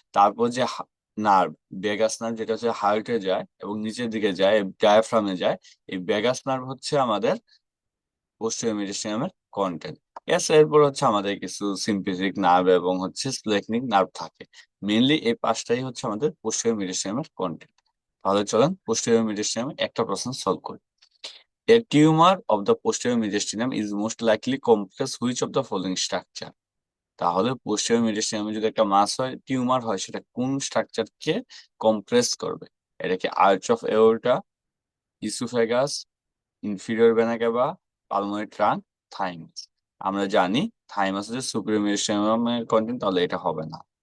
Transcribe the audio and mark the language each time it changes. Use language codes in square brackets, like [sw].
[bn] তারপর যে nerve, vagus nerve, যেটা হচ্ছে হার্টে যায় এবং নিচের দিকে যায়, ডায়াফ্রামে যায়, এই ভেগাস নার্ভ হচ্ছে আমাদের পোস্টেরিয়র মেরিস্টেমের কন্টেন্ট। এরপর হচ্ছে আমাদের কিছু সিম্পেথিক নার্ভ এবং হচ্ছে স্প্লেকনিক নার্ভ থাকে। মেইনলি এই পাঁচটাই হচ্ছে আমাদের পোস্টেরিয়র মেরিস্টেমের কন্টেন্ট। তাহলে চলেন পোস্টেরিয়র মেরিস্টেমে একটা প্রশ্ন সলভ করি। [en] A tumor of the posterior mediastinum is most likely complex which of the following structure? [bn] তাহলে পোস্টেরিয়র মেডিসিনে যদি একটা মাস হয়, টিউমার হয়, সেটা কোন স্ট্রাকচারকে কম্প্রেস করবে? এটা কি arch of এওরটা, oesophagus, inferior vena ক্যাভা, pulmonary trunk, thymus? আমরা জানি থাইমাস হচ্ছে সুপিরিয়র মেডিসিনামের কন্টেন্ট, তাহলে এটা হবে না।